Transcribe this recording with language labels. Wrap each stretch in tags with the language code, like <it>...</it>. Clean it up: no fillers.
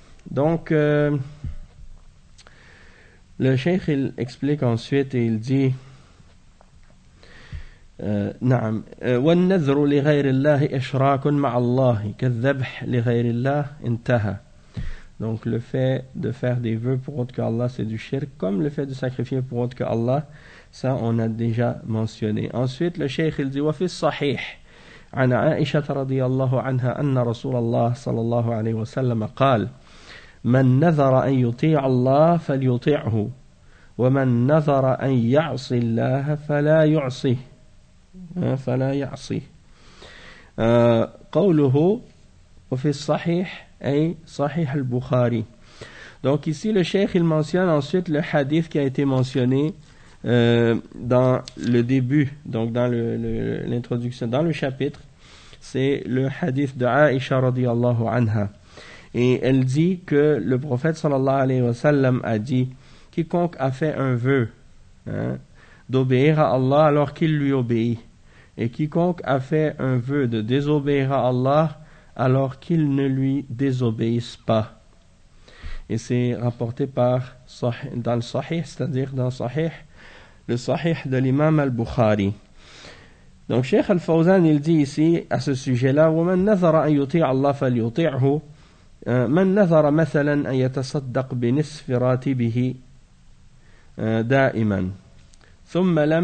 <fr>Donc, le cheikh, il explique ensuite et il dit Naam.</fr> <ar>وَالنَّذْرُ لِغَيْرِ اللَّهِ إِشْرَاكٌ مَعَ اللَّهِ كَالذَّبْحِ لِغَيْرِ اللَّهِ انْتَهَى.</ar> <fr>Donc, le fait de faire des vœux pour autre que Allah, c'est du shirk, comme le fait de sacrifier pour autre que Allah, ça, on a déjà mentionné. Ensuite, le cheikh, il dit</fr> <ar>وَفِي الصَّحِيحِ عن عائشة رضي الله عنها أن رسول الله صلى الله عليه وسلم قال من نذر أن يطيع الله فليطيعه ومن نذر أن يعصي الله فلا يعصي قوله وفي الصحيح أي صحيح البخاري.</ar> <fr>Donc ici le cheikh il mentionne ensuite le hadith qui a été mentionné dans le début, donc dans l'introduction, dans le chapitre. C'est le hadith de Aisha radiallahu anha. Et elle dit que le prophète sallallahu alayhi wa sallam a dit « Quiconque a fait un vœu d'obéir à Allah alors qu'il lui obéit, et quiconque a fait un vœu de désobéir à Allah alors qu'il ne lui désobéisse pas. » Et c'est rapporté par dans le sahih, c'est-à-dire dans le sahih de l'imam al-Bukhari. Donc, Cheikh Al-Fawzan, il dit ici, à ce sujet-là,</fr> <ar>وَمَنْ نَذَرَ أَنْ يُطِيعَ اللَّهَ فَلْيُطِيعْهُ مَنْ نَذَرَ مَثَلًا أَنْ يَتَصَدَّقْ بِنِصْفِ رَاتِبِهِ دَائِمًا ثُمَّ</ar>